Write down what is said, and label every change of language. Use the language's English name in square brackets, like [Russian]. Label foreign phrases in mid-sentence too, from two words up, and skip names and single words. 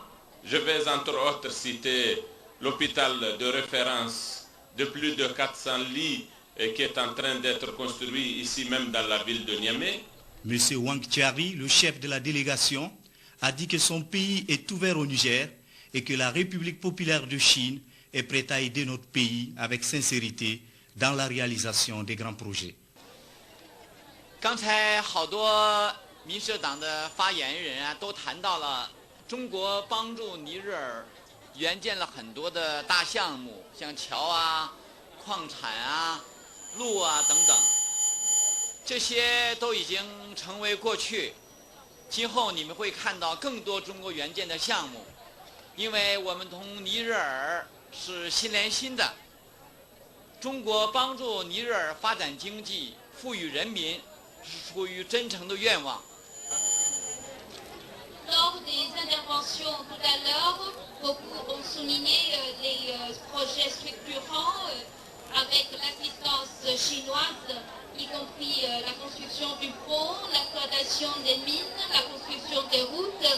[French] Je vais entre autres citer l'hôpital de référence de plus de 400 lits qui est en train d'être construit ici même dans la ville de Niamey. M. Wang Chiari, le chef de la délégation, a dit que son pays est ouvert au Niger et que la République populaire de Chine est prête à aider notre pays avec sincérité dans la réalisation des grands projets. [Chinese] 刚才好多民社党的发言人啊，都谈到了中国帮助尼日尔援建了很多的大项目，像桥啊、矿产啊、路啊等等，这些都已经成为过去。今后你们会看到更多中国援建的项目，因为我们同尼日尔是心连心的。中国帮助尼日尔发展经济、富裕人民。是出于真诚的愿望。 [French] Lors des interventions tout à l'heure, beaucoup ont souligné les projets structurants avec l'assistance chinoise, y compris la construction du pont, l'exploitation des mines, la construction des routes.